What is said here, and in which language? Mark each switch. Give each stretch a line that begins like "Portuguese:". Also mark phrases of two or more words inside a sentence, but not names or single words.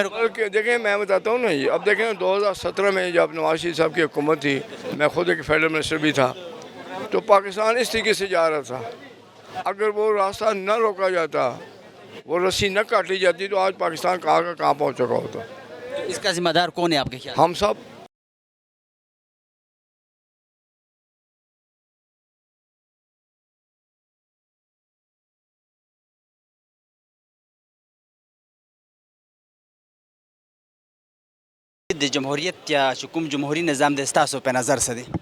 Urdu: دیکھیں میں بتاتا ہوں نا, یہ اب دیکھیں 2017 میں جب نواز شریف صاحب کی حکومت تھی, میں خود ایک فیڈرل منسٹر بھی تھا, تو پاکستان اس طریقے سے جا رہا تھا. اگر وہ راستہ نہ روکا جاتا, وہ رسی نہ کاٹی جاتی, تو آج پاکستان کہاں کا کہاں پہنچ چکا ہوتا. اس کا ذمہ دار کون ہے آپ کے خیال؟ ہم سب.
Pashto: د جمهوریت یا چې کوم جمهوری نظام د ستاسو په نظر څه دی؟